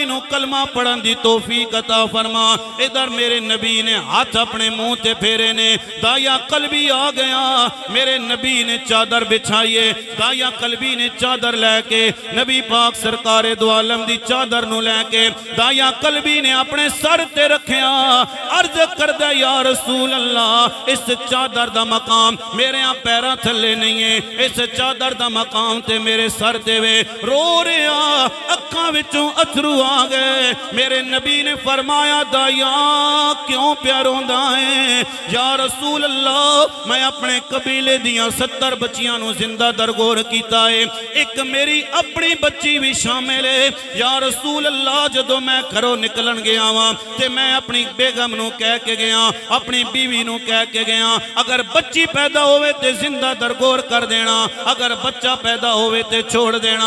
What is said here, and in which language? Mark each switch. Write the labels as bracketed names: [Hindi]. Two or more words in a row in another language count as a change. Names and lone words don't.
[Punjabi] نو کلمہ پڑھن دی توفیق عطا فرما ادھر میرے نبی نے ہاتھ اپنے منہ تے پھیرے نے دایا قلبی آ گیا میرے نبی نے چادر بچھائیے دایا قلبی نے چادر لے کے نبی پاک سرکار دو عالم دی چادر نو لے کے دایا قلبی نے اپنے سر تے رکھیا عرض کردہ [Arabic] یا رسول اللہ [Punjabi] اس چادر دا مقام میرے ہاں پیرا تھلے نہیں ہے اس چادر دا مقام تے میرے سر تے وے رو رہا اکھاں وچ وچوں اتھرو آ گئے. میرے نبی نے فرمایا دایا کیوں پیا روندا ہے? [Arabic] يا رسول الله [Punjabi] میں اپنے قبیلے دیاں 70 بچیاں نوں زندہ درگور کیتا ہے، ایک میری اپنی بچی بھی شامل ہے. [Arabic] يا رسول الله [Punjabi] جدوں میں گھروں نکلن گیا واں تے میں اپنی بیگم نوں کہہ کے گیا، اپنی بیوی نوں کہہ کے گیا اگر بچی پیدا ہووے تے زندہ درگور کر دینا، اگر بچہ پیدا ہووے تے چھوڑ دینا.